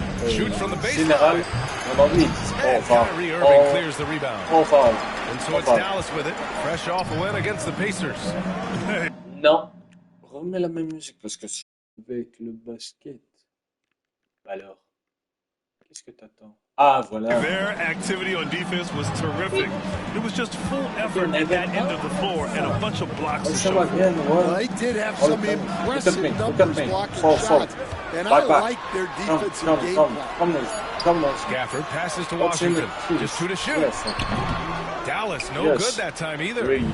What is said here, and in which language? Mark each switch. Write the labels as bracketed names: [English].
[English] Shoots from the baseline. And Kyrie Irving clears the rebound. And so it's Dallas with it. Fresh off a win against the Pacers. [French] Non. Remets la même musique parce que avec le basket. Alors, qu'est-ce que t'attends? Ah, voilà. [English] Their activity on defense was terrific. It was just full effort at that end of the floor and a bunch of blocks to show. Well, they did have some impressive numbers blocking shots, and I like their defensive game plan. Gafford passes to Washington. Just 2 to shoot. Dallas, no good that time either.